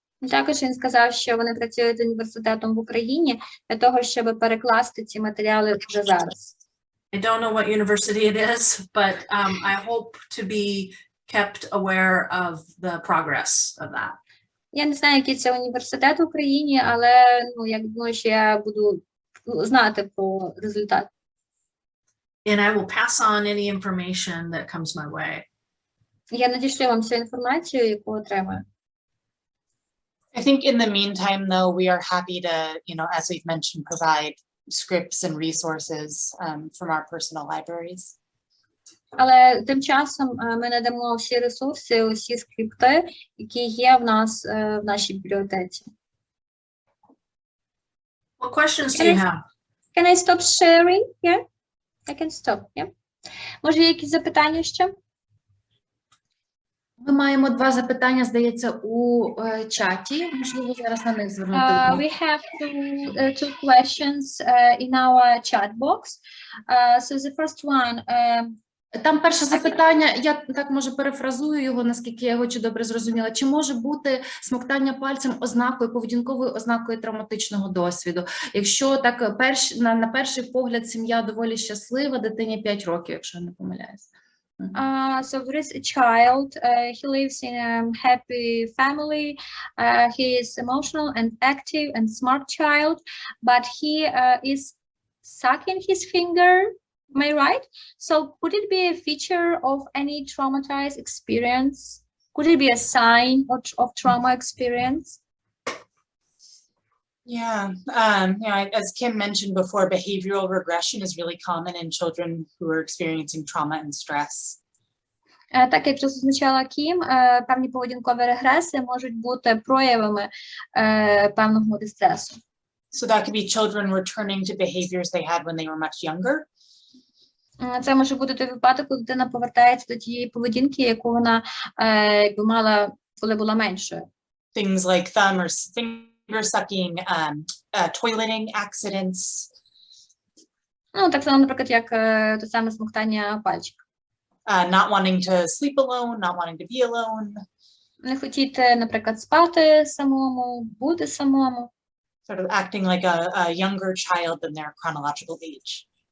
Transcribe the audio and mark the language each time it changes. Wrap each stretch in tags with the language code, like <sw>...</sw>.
<uk>Також він сказав, що вони працюють з університетом в Україні для того, щоб перекласти ці матеріали вже зараз.</uk> <en>I don't know what university it is, but I hope to be kept aware of the progress of that.</en> <uk>Я не знаю, який це університет в Україні, але я думаю, що я буду знати про результат.</uk> <en>And I will pass on any information that comes my way.</en> <uk>Я надішлю вам всю інформацію, яку отримаю.</uk> <en>I think in the meantime, though, we are happy to, as we've mentioned, provide scripts and resources from our personal libraries.</en> <uk>Але тим часом ми надамо всі ресурси, усі скрипти, які є в нас в нашій бібліотеці.</uk> <en>What questions do you have? Can I stop sharing? Yeah? I can stop, yeah?</en> <uk>Може, є якісь запитання ще? Ми маємо 2 запитання, здається, у чаті. Можливо, зараз на них звернути увагу.</uk> <en>We have two questions in our chat box. So the first one...</en> <uk>Там перше запитання, я так, може, перефразую його, наскільки я його добре зрозуміла. Чи може бути смоктання пальцем ознакою, поведінковою ознакою травматичного досвіду? Якщо так, на перший погляд, сім'я доволі щаслива, дитині 5 років, якщо я не помиляюсь.</uk> <en>So there is a child, he lives in a happy family, he is emotional and active and smart child, but he is sucking his finger. Am I right? So could it be a feature of any traumatized experience Could it be a sign of trauma experience? Yeah, as Kim mentioned before, behavioral regression is really common in children who are experiencing trauma and stress.</en> <uk>Так як вже зазначала Кім, певні поведінкові регреси можуть бути проявами певного дистресу.</uk> <en>So that could be children returning to behaviors they had when they were much younger.</en> <uk>Це може бути той випадок, коли дитина повертається до тієї поведінки, яку вона якби мала, коли була меншою.</uk> <en>Things like thumb or finger sucking, toileting accidents.</en> <uk>Ну, так само, наприклад, як те саме смоктання пальчика.</uk> <en>Not wanting to sleep alone, not wanting to be alone.</en> <uk>Не хотіти, наприклад, спати самому, бути самому.</uk> <en>Sort of acting like a younger child than their chronological age.</en>